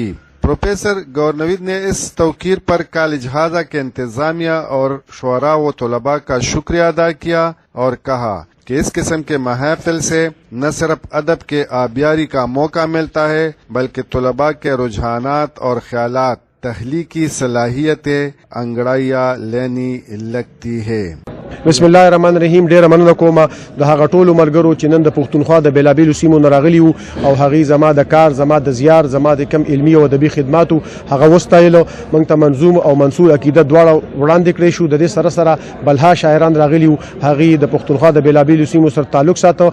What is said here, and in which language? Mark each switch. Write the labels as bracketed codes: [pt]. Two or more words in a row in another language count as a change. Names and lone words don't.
[ur] پروفیسر گوہر نوید نے اس توقیر پر کالج ہٰذا کے انتظامیہ اور شعرا و طلبہ کا شکریہ ادا کیا اور کہا کہ اس قسم کے محفل سے نہ صرف ادب کے آبیاری کا موقع ملتا ہے، بلکہ طلبہ کے رجحانات اور خیالات، تخلیقی صلاحیتیں انگڑائیاں لینی لگتی ہے. [ar] بسم الله الرحمن الرحیم. [ps] ډیره مننه کوم د هغه ټولو ملګرو چې نن د پښتونخوا د بیلابیلو سیمو نه راغلي وو او هغې زما د کار، زما د زیار، زما د کم علمي او ادبي خدماتو هغه وستایلو. موږ ته منظوم او منصور عقیده دواړه وړاندې کړی شو. د دې سره سره بلها شاعران راغلي وو، هغې د پښتونخوا د بیلابیلو سیمو سره تعلق ساته.